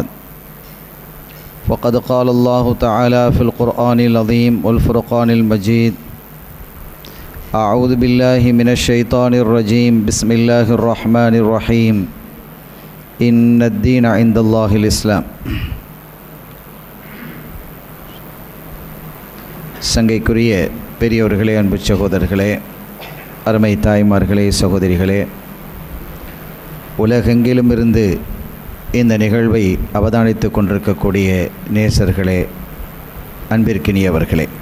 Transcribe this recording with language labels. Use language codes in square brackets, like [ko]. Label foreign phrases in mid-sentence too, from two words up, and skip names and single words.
[ar] وقد قال الله تعالى في القرآن العظيم والفرقان المجيد: أعوذ بالله من الشيطان الرجيم، بسم الله الرحمن الرحيم، إن الدين عند الله الإسلام. [ta] சங்கைக்குரிய பெரியோர்களே, அன்பு சகோதரர்களே, அருமை தாய்மார்களே, சகோதரிகளே, உலகெங்கிலும் இருந்து இந்த நிகழ்வை அவதானித்து கொண்டிருக்கக்கூடிய நேசர்களே, அன்பிற்கினியவர்களே,